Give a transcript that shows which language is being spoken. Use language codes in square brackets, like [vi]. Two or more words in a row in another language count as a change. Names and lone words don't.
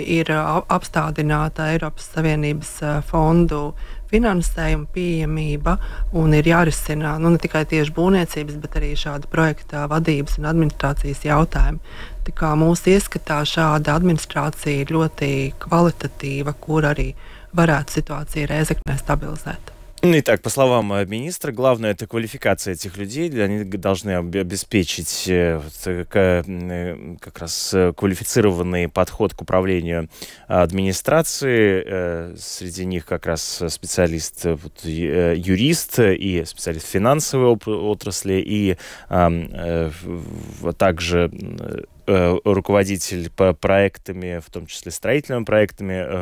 [lv] Ir apstādināta Eiropas Savienības fondu finansējuma pieejamība un ir jārisina ne tikai tieši būvniecības, bet arī šāda projekta vadības un administrācijas jautājumi. Tā kā mūsu ieskatā šāda administrācija ir ļoti kvalitatīva, kur arī varētu situācию Rēzeknē stabilizēt. [ru] Итак, по словам министра, главное — это квалификация этих людей. Они должны обеспечить как раз квалифицированный подход к управлению администрации. Среди них как раз специалист, юрист и специалист финансовой отрасли, и также руководитель по проектами, в том числе строительными проектами.